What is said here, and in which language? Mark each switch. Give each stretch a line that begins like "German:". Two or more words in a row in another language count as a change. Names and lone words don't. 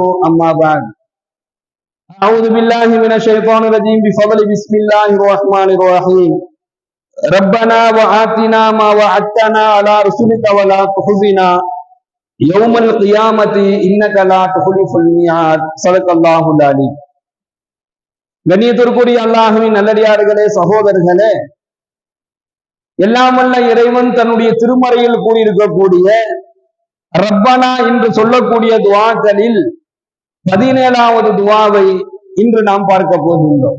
Arabic: أما بعد، أعوذ بالله من الشيطان الرجيم بفضل بسم الله الرحمن الرحيم. ربنا وآتنا ما وعدتنا على رسلك ولا تخزنا يوم القيامة إنك لا تخلف الميعاد. صدق الله العليم.
Tamil: கண்ணியத்திற்குரிய அல்லாஹ்வின் நல்லடியார்களே, சகோதரர்களே, எல்லாமல்ல இறைவன் தன்னுடைய திருமறையில் கூறியிருக்கக்கூடிய ரப்பனா என்று சொல்லக்கூடிய துஆக்களில் 17வது துஆவை இன்று நாம் பார்க்க போகின்றோம்.